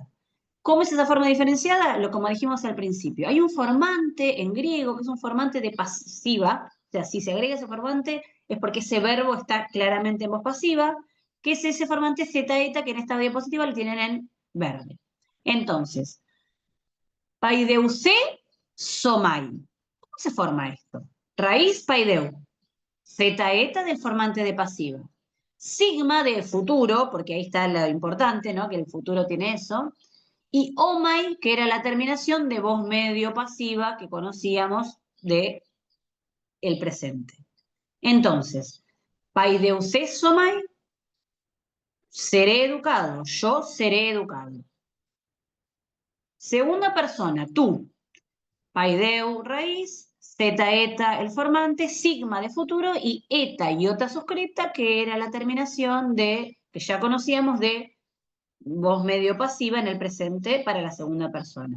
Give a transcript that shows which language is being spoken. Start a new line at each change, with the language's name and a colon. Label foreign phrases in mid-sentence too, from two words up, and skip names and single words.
Spanish: ¿Cómo es esa forma diferenciada? Como dijimos al principio. Hay un formante en griego, que es un formante de pasiva, o sea, si se agrega ese formante es porque ese verbo está claramente en voz pasiva, que es ese formante zeta eta que en esta diapositiva lo tienen en verde. Entonces,
Greek: paideusé somai.
Spanish: ¿Cómo se forma esto? Raíz paideu. Zeta eta del formante de pasiva. Sigma de futuro, porque ahí está lo importante, ¿no? Que el futuro tiene eso. Y omai, que era la terminación de voz medio pasiva que conocíamos de el presente. Entonces,
Greek: paideusé somai,
Spanish: seré educado, yo seré educado. Segunda persona, tú, paideu, raíz, zeta, eta, el formante, sigma de futuro y eta, iota suscripta, que era la terminación de, que ya conocíamos de voz medio pasiva en el presente para la segunda persona.